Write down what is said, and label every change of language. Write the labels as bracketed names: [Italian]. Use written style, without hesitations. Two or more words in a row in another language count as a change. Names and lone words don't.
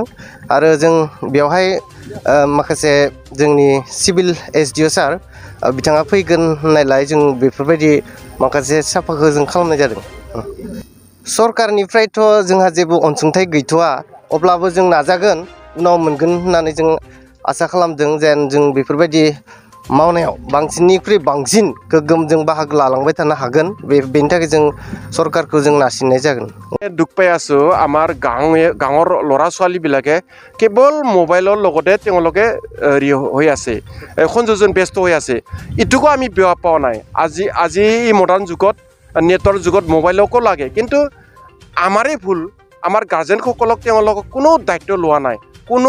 [Bodo] आरो जों बेवहाय माखासे जोंनि [English] civil SDO sir [Bodo] बिथाङा फैगोन होननायलाय जों बेफोरबायदि माखासे साफाखौ जों खालामनाय जादों सरकारनिफ्रायथ' जोंहा जेबो अनसुंथाइ गैथ'वा अब्लाबो जों नाजागोन उनाव मोनगोन होननानै जों आसा खालामदों जेन जों बेफोरबायदि मावनायाव बांसिननिख्रुइ बांसिन गोग्गोम जों बाहागो लालांबाय थानो हागोन बेनि थाखाय जों सरकारखौ जों नारसिननाय जागोन [Assamese] দুখ পাই আছোঁ আমাৰ গাঁৱৰ ল'ৰা ছোৱালীবিলাকে কেৱল মোবাইলৰ লগতে তেওঁলোকে হেৰি হৈ আছে সংযোজন ব্যস্ত হৈ আছে ইটোকো আমি বেয়া পোৱা নাই আজি এই মডাৰ্ণ যুগত নেটৰ যুগত মোবাইলকো লাগে কিন্তু আমাৰেই ভুল আমাৰ গাৰ্জেনসকলক তেওঁলোকক কোনো দায়িত্ব লোৱা নাই কোনো